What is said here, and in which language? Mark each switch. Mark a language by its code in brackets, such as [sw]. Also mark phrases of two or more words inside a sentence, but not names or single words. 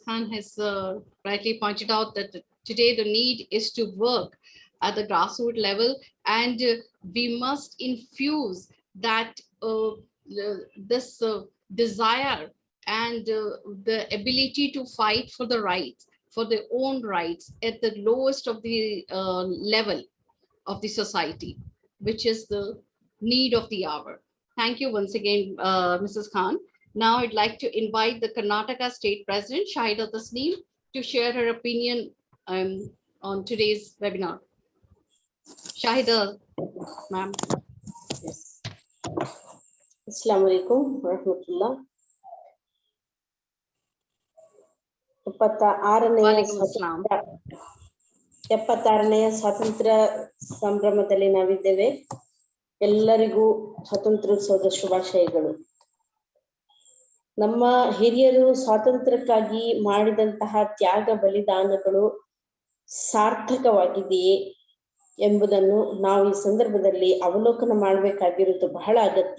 [en] Khan has rightly pointed out that today the need is to work at the grassroots level, and we must infuse that this desire and the ability to fight for the rights, for their own rights at the lowest of the level of the society, which is the need of the hour. Thank you once again, Mrs. Khan. Now I'd like to invite the Karnataka State President, Shahida Tasneem, to share her opinion on today's webinar. Shahida, ma'am. Yes. [ar] السلام عليكم ورحمة الله. [kn] 76ನೇ ಸ್ವಾತಂತ್ರ್ಯ ಸಂಭ್ರಮದಲ್ಲಿ ನಾವಿದ್ದೇವೆ. ಎಲ್ಲರಿಗೂ ಸ್ವಾತಂತ್ರ್ಯೋತ್ಸವದ ಶುಭಾಶಯಗಳು. ನಮ್ಮ ಹಿರಿಯರು ಸ್ವಾತಂತ್ರ್ಯಕ್ಕಾಗಿ ಮಾಡಿದಂತಹ ತ್ಯಾಗ ಬಲಿದಾನಗಳು ಸಾರ್ಥಕವಾಗಿದೆಯೇ ಎಂಬುದನ್ನು ನಾವು ಈ ಸಂದರ್ಭದಲ್ಲಿ ಅವಲೋಕನ ಮಾಡಬೇಕಾಗಿರುವುದು ಬಹಳ ಅಗತ್ಯ.